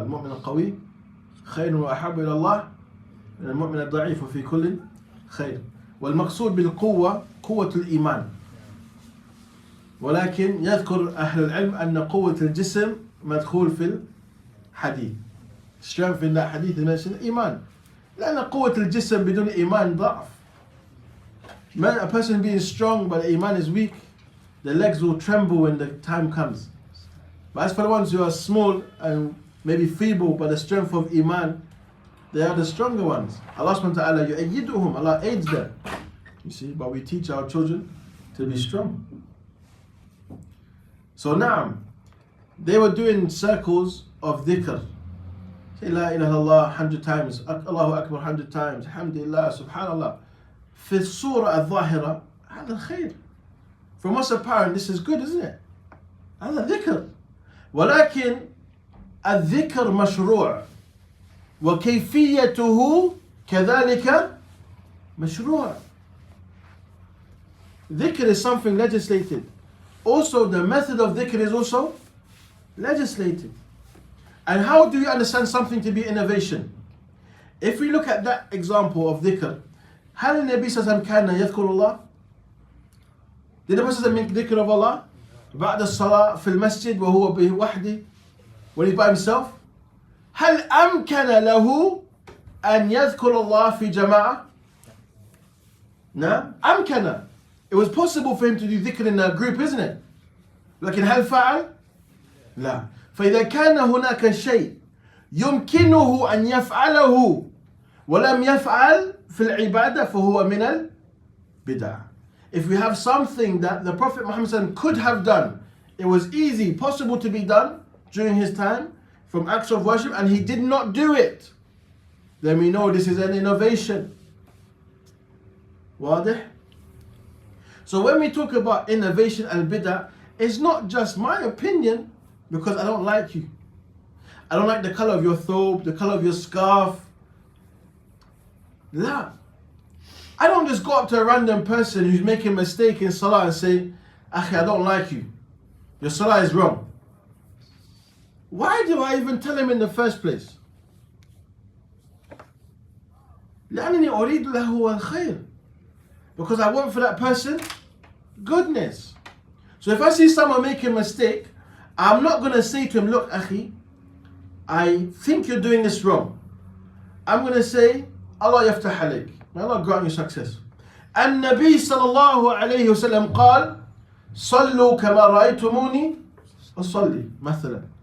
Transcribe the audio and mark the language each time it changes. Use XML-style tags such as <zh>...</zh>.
<ar>Al-mu'min al-qawi خير وأحب إلى الله من المؤمن الضعيف وفي كل خير. والمقصود بالقوة قوة الإيمان. ولكن يذكر أهل العلم أن قوة الجسم مدخول في الحديث.</ar> <en>strength in that hadith is mentioned iman.</en> <ar>لأن قوة الجسم بدون إيمان ضعف.</ar> <en>A person being strong but the iman is weak, the legs will tremble when the time comes. But as for the ones who are small and maybe feeble but the strength of iman, they are the stronger ones. Allah subhanahu wa ta'ala yu'ayyiduhum, Allah aids them. You see, but we teach our children to be strong. So now, they were doing circles of dhikr. Say La ilaha illallah 100 times, Allahu Akbar 100 times, Alhamdulillah, Subhanallah.</en> <ar>في الصورة الظاهرة هذا الخير.</ar> <en>From what's apparent, this is good, isn't it?</en> <ar>هذا ذكر. ولكن الذكر مشروع وكيفيته كذلك مشروع.</ar> <en>Dhikr is something legislated. Also, the method of dhikr is also legislated. And how do you understand something to be innovation? If we look at that example of dhikr,</en> <ar>هل النبي صلى الله عليه وسلم كان يذكر الله؟</ar> <en>Did the Prophet make dhikr of Allah?</en> <ar>بعد الصلاة في المسجد وهو بوحده,</ar> <en>when he's by himself?</en> <ar>هل أمكن له أن يذكر الله في جماعة؟ نعم أمكن.</ar> <en>It was possible for him to do dhikr in a group, isn't it?</en> <ar>لكن هل فعل؟ لا. فإذا كان هناك شيء يمكنه أن يفعله ولم يفعل في العبادة فهو من البدع.</ar> <en>If we have something that the Prophet Muhammad could have done, it was easy, possible to be done during his time from acts of worship, and he did not do it, then we know this is an innovation.</en> <ar>واضح?</ar> <en>So when we talk about innovation and bid'ah, it's not just my opinion because I don't like you. I don't like the color of your thobe, the color of your scarf. La. I don't just go up to a random person who's making a mistake in salah and say, Akhi, I don't like you. Your salah is wrong. Why do I even tell him in the first place?</en> <ar>لأنني أريد له الخير.</ar> <en>Because I want for that person goodness. So if I see someone make a mistake, I'm not going to say to him, look, Akhi, I think you're doing this wrong. I'm going to say,</en> <ar>Allah yaftah alayk.</ar> <en>May Allah grant you success.</en> <ar>النبي صلى الله عليه وسلم قال صلوا كما رأيتموني أصلي مثلا.</ar>